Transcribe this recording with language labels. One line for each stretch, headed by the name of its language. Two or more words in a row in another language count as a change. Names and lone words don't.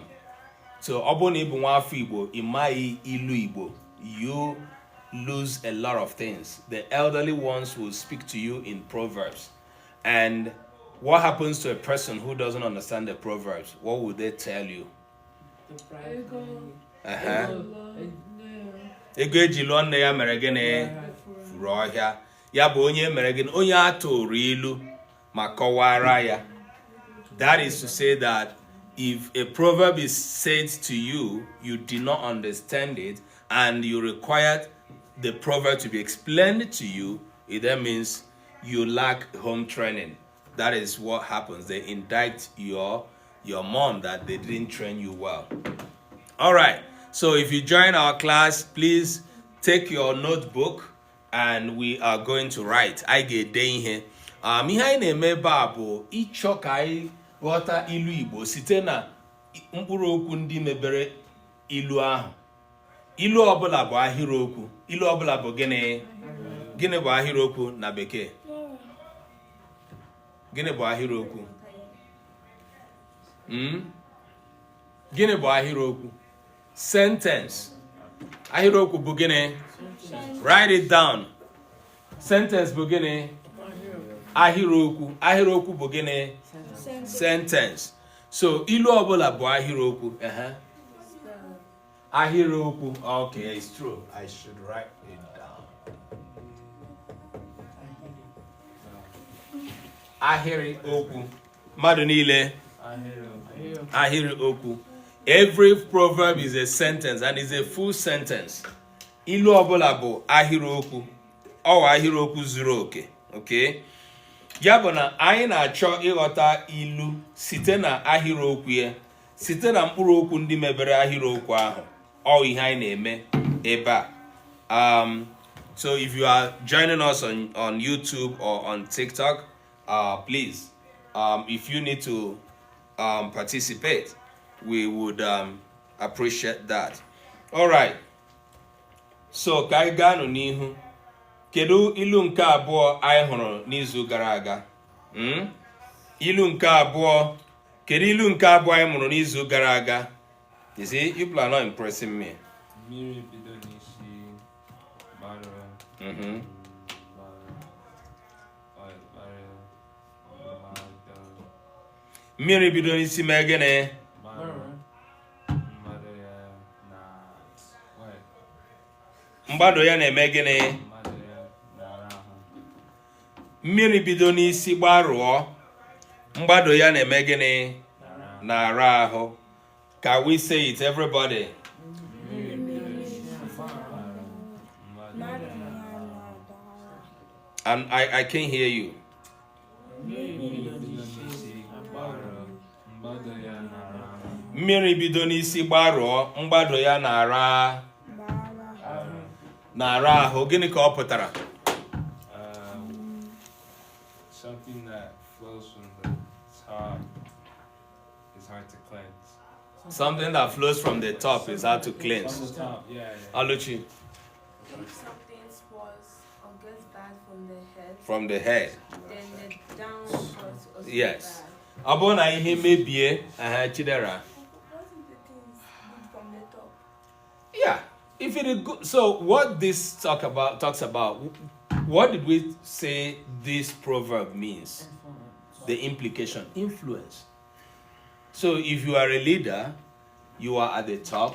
Igbo: So oboni Igbo nwafọ Igbo, imai Ilu Igbo,
English: you lose a lot of things. The elderly ones will speak to you in proverbs. And what happens to a person who doesn't understand the proverbs? What would they tell you?
Igbo: Ego ejilo nne ya mere gịnị furu ọhịa. Ya bụ onye mere gịnị, onye atụrụ ilu ma kọwara ya.
English: That is to say that if a proverb is said to you, you did not understand it, and you required the proverb to be explained to you, it then means you lack home training. That is what happens. They indict your mom that they didn't train you well. All right. So if you join our class, please take your notebook and we are going to write. I get day here.
Igbo: Ihe anyị na-eme ebe a bụ ịchọ ka anyị ghọta ilu Igbo site na mkpụrụ okwu ndị mebere ilu ahụ. Ilu ọbụla bụ ahịrịokwu. Ilu ọbụla bụ gịnị? Gịnị bụ ahịrịokwu na Bekee? Gịnị bụ ahịrịokwu? Gịnị bụ ahịrịokwu? Sentence. Ahịrịokwu bụ gịnị?
English: Write it down.
Igbo: Sentence bụ gịnị? Ahịrịokwu. Ahịrịokwu bụ gịnị? Sentence. So ilu ọbụla bụ ahịrịokwu. Ahịrịokwu.
English: Okay, it's true. I should write it down.
Igbo: Ahịrịokwu. Mmadụ niile. Ahịrịokwu.
English: Every proverb is a sentence and is a full sentence.
Igbo: Ilu ọbụla bụ ahịrịokwu. Ọ ahịrịokwu zuru oke. Okay? Ya bụ na anyị na-achọ ịghọta ilu site na ahịrịokwu ya, site na mkpụrụ okwu ndị mebere ahịrịokwu ahụ. Ọ ihe anyị na-eme ebe a.
English: So if you are joining us on YouTube or on TikTok, please, if you need to participate, we would appreciate that. All right.
Igbo: So ka anyị gaa n'ihu. Kedu ilu nke abụọ anyị hụrụ n'izu gara aga? Ilu nke abụọ. Kedu ilu nke abụọ anyị mụrụ n'izu gara aga?
English: You see, you people are not impressing me.
Igbo: Miri bidonishi baro. Mm-hmm. Mmiri bido n'isi mee gịnị? Mgbado ya na-eme gịnị? Mmiri bido n'isi gbarụọ, mgbado ya na-eme gịnị? Na-ara ahụ.
English: Can we say it, everybody? And I can't hear you.
Igbo: Mmiri bido n'isi gbarụọ, mgbado ya na-ara ahụ. Gịnị ka ọ pụtara?
English: Something that flows from the top is hard to cleanse. Something that flows from the top is hard to cleanse. From the top, yeah.
Igbo: Aluchi.
English: If something spoils or gets bad From the head. then the down was also Yes. bad.
Igbo: Abona ihe mebie, Chidera.
English: What if the thing is good from the top? Yeah. If it is good, so what this talks about, what did we say this proverb means? The implication, influence. So if you are a leader, you are at the top.